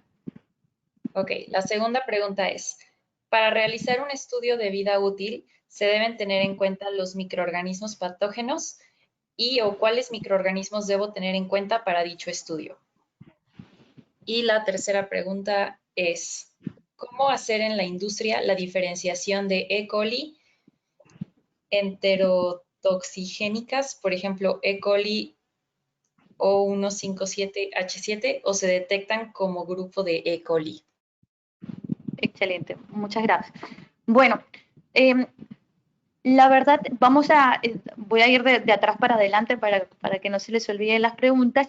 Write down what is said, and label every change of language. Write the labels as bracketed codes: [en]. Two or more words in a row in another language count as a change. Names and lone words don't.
[es] Ok, la segunda pregunta es, para realizar un estudio de vida útil, ¿se deben tener en cuenta los microorganismos patógenos y o cuáles microorganismos debo tener en cuenta para dicho estudio? Y la tercera pregunta es, ¿cómo hacer en la industria la diferenciación de E. coli enterotoxigénicas, por ejemplo, E. coli O157H7, o se detectan como grupo de E. coli? Excelente, muchas gracias. Bueno, la verdad, voy a ir de atrás para adelante para que no se les olviden las preguntas.